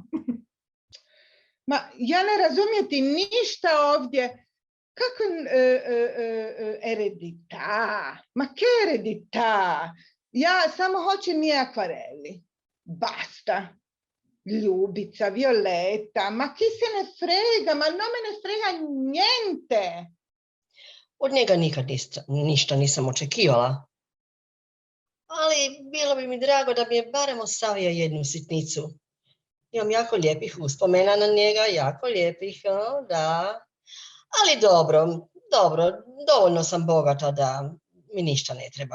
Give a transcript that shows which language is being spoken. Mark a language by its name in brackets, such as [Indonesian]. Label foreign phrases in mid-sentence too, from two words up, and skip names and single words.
[Croatian] Ma, ja ne razumijeti ništa ovdje. Kako eredita? [Italian] Ma ke eredita? [Croatian] Ja samo hoćem i akvareli. Basta. Ljubica, Violeta, [Italian] ma chi se ne frega, ma non me ne frega niente. [Croatian] Od njega nikad ništa nisam očekivala. Ali bilo bi mi drago da mi je barem ostavio jednu sitnicu. Imam jako lijepih uspomena na njega, jako lijepih, da. Ali dobro, dovoljno sam bogata da mi ništa ne treba.